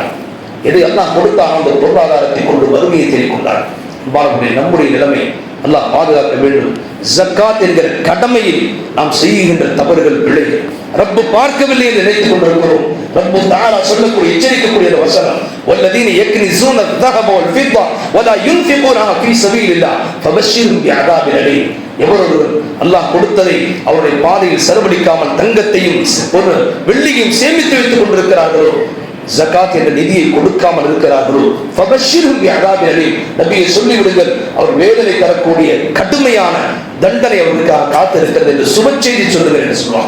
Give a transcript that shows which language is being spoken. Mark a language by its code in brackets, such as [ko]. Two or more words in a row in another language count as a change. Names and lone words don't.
[ta] எதை அல்லாஹ் கொடுத்தானோ அந்த பொருளாதாரத்தை கொண்டு மறுமையை தேடிக்கொண்டார். அன்பானவர்களே, நம்முடைய நிலைமை அல்லாஹ் பாதுகாக்க வேண்டும். ஜக்காத் என்கிற கடமையில் நாம் செய்கின்ற தவறுகள், பிழைகள் ரப்பு பார்க்கவில்லை என்று நினைத்துக் கொண்டிருக்கிறோம். ரப்பு தஆலா சொல்லக்கூடிய எச்சரிக்கக்கூடிய வசனம், [ar] والذين يكنزون الذهب والفضة ولا ينفقونها في سبيل الله فبشرهم بعذاب أليم. [ta] எவரொருவர் அல்லாஹ் கொடுத்ததை அவருடைய பாதையில் செலவழிக்காமல் தங்கத்தையும் வெள்ளியையும் சேமித்து வைத்துக் கொண்டிருக்கிறார்களோ, ஜகாத் என்ற நிதியை கொடுக்காமல் இருக்கிறார்களோ, [ar] فبشرهم بعذاب أليم, [ta] நபியை சொல்லிவிடுங்கள், அவர் வேதனை தரக்கூடிய கடுமையான தண்டனை அவர்களுக்காக காத்திருக்கிறது என்று சுப செய்தி சொல்லுங்கள் என்று சொல்லுவாங்க.